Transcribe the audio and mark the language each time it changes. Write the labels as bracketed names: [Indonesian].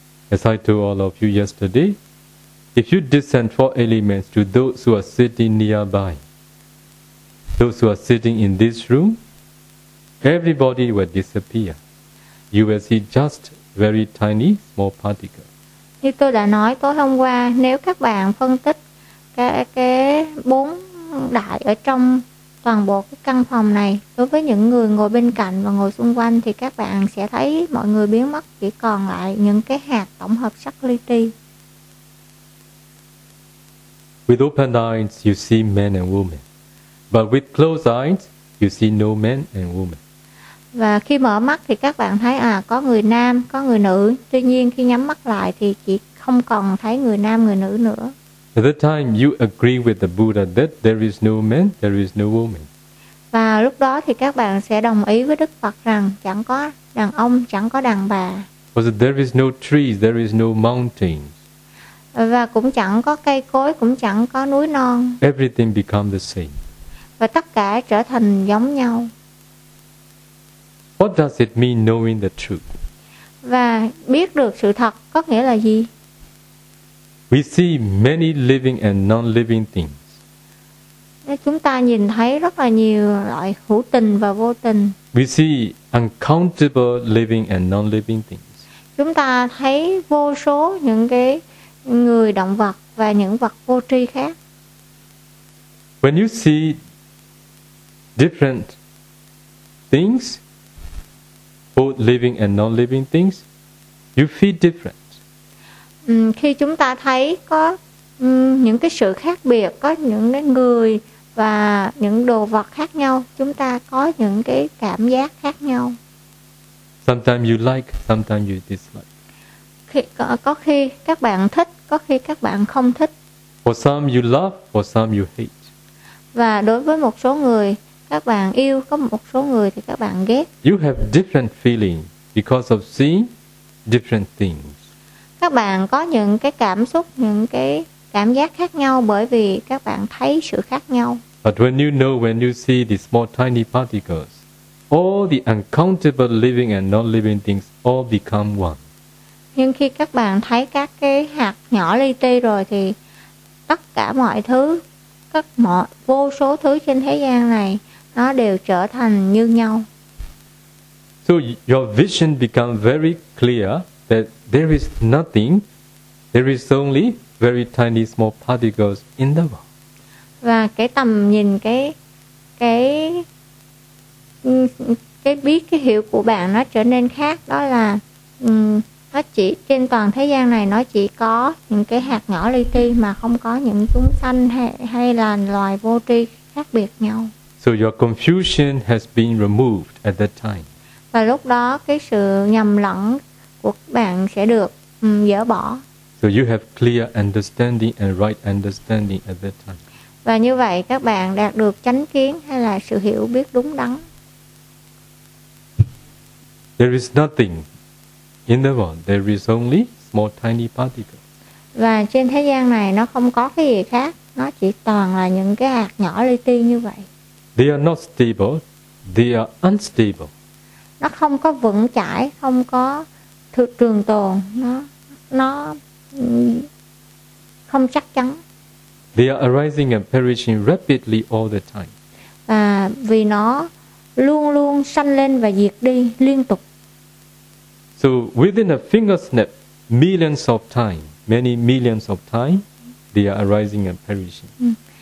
[English] As I told all of you yesterday, if you descend 4 elements to those who are sitting nearby, those who are sitting in this room, everybody will disappear. You will see just very tiny small particles. [Vietnamese] Như tôi đã nói tối hôm qua, nếu các bạn phân tích cái 4 đại ở trong toàn bộ cái căn phòng này, đối với những người ngồi bên cạnh và ngồi xung quanh thì các bạn sẽ thấy mọi người biến mất, chỉ còn lại những cái hạt tổng hợp sắc li ti. [English] With open eyes you see men and women, but with closed eyes you see no men and women. [Vietnamese] Và khi mở mắt thì các bạn thấy có người nam, có người nữ, tuy nhiên khi nhắm mắt lại thì chỉ không còn thấy người nam, người nữ nữa. [English] At the time you agree with the Buddha that there is no man, there is no woman. [Vietnamese] Và lúc đó thì các bạn sẽ đồng ý với Đức Phật rằng chẳng có đàn ông, chẳng có đàn bà. [English] Because there is no trees, there is no mountains. [Vietnamese] Và cũng chẳng có cây cối, cũng chẳng có núi non. [English] Everything becomes the same. [Vietnamese] Và tất cả trở thành giống nhau. [English] What does it mean knowing the truth? [Vietnamese] Và biết được sự thật có nghĩa là gì? [English] We see many living and non-living things. [Vietnamese] Chúng ta nhìn thấy rất là nhiều loại hữu tình và vô tình. [English] We see uncountable living and non-living things. [Vietnamese] Chúng ta thấy vô số những cái người, động vật và những vật vô tri khác. [English] When you see different things, both living and non-living things, you feel different. [Vietnamese] Khi chúng ta thấy có những cái sự khác biệt, có những cái người và những đồ vật khác nhau, chúng ta có những cái cảm giác khác nhau. [English] Sometimes you like, sometimes you dislike. [Vietnamese] Có khi các bạn thích, có khi các bạn không thích. [English] For some you love, for some you hate. [Vietnamese] Và đối với một số người các bạn yêu, có một số người thì các bạn ghét. [English] You have different feelings because of seeing different things. [Vietnamese] Các bạn có những cái cảm xúc, những cái cảm giác khác nhau bởi vì các bạn thấy sự khác nhau. [English] But when you know, when you see the small tiny particles, all the uncountable living and non-living things all become one. [Vietnamese] Nhưng khi các bạn thấy các cái hạt nhỏ li ti rồi thì tất cả mọi thứ, các mọi vô số thứ trên thế gian này nó đều trở thành như nhau. [English] So your vision becomes very clear that there is nothing, there is only very tiny small particles in the world. [Vietnamese] Và cái tầm nhìn cái cái biết cái hiểu của bạn nó trở nên khác, đó là nó chỉ trên toàn thế gian này nó chỉ có những cái hạt nhỏ li ti mà không có những chúng sanh hay là loài vô tri khác biệt nhau. [English] So your confusion has been removed at that time. [Vietnamese] Và lúc đó cái sự nhầm lẫn của bạn sẽ được dỡ bỏ. [English] So you have clear understanding and right understanding at that time. [Vietnamese] Và như vậy các bạn đạt được chánh kiến hay là sự hiểu biết đúng đắn. [English] There is nothing in the world. There is only small tiny particles. [Vietnamese] Và trên thế gian này nó không có cái gì khác, nó chỉ toàn là những cái hạt nhỏ li ti như vậy. [English] They are not stable, they are unstable. [Vietnamese] Nó không có vững chãi, không có trường tồn, nó không chắc chắn. [English] They are arising and perishing rapidly all the time. [Vietnamese] Và vì nó luôn luôn sanh lên và diệt đi liên tục. [English] So within a finger snap, millions of time, many millions of time, they are arising and perishing.